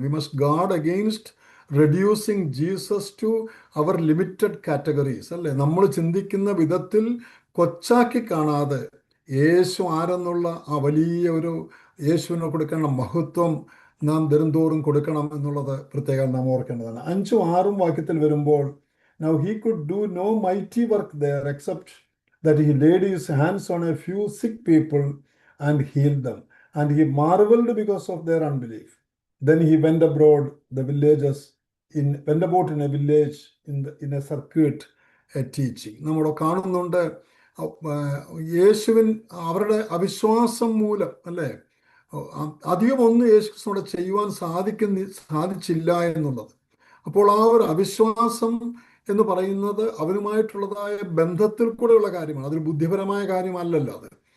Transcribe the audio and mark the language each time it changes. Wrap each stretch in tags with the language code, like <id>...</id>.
<en>We must guard against reducing Jesus to our limited categories അല്ലേ.</en> <ml>നമ്മൾ ചിന്തിക്കുന്ന വിധത്തിൽ കൊച്ചാക്കി കാണാതെ യേശു ആരെന്നുള്ള ആ വലിയ ഒരു യേശുവിന് കൊടുക്കേണ്ട മഹത്വം നാം ദിനംതോറും കൊടുക്കണം എന്നുള്ളത് പ്രത്യേകം നാം ഓർക്കേണ്ടതാണ്.</ml> <en>5-6</en> <ml>വാക്യത്തിൽ വരുമ്പോൾ,</ml> <en>Now he could do no mighty work there except that he laid his hands on a few sick people and healed them. And he marveled because of their unbelief. Then he went abroad the villages, went about in a village in a circuit teaching.</en> <ml>നമ്മുടെ കാണുന്നുണ്ട് യേശുവിൻ അവരുടെ അവിശ്വാസം മൂലം അല്ലേ, അധികം ഒന്നും യേശുക്രിസ്തുവിടെ ചെയ്യുവാൻ സാധിച്ചില്ല എന്നുള്ളത്. അപ്പോൾ ആ ഒരു അവിശ്വാസം എന്ന് പറയുന്നത് അവനുമായിട്ടുള്ളതായ ബന്ധത്തിൽ കൂടെയുള്ള കാര്യമാണ്, അതൊരു ബുദ്ധിപരമായ കാര്യമല്ലല്ലോ അത്.</ml>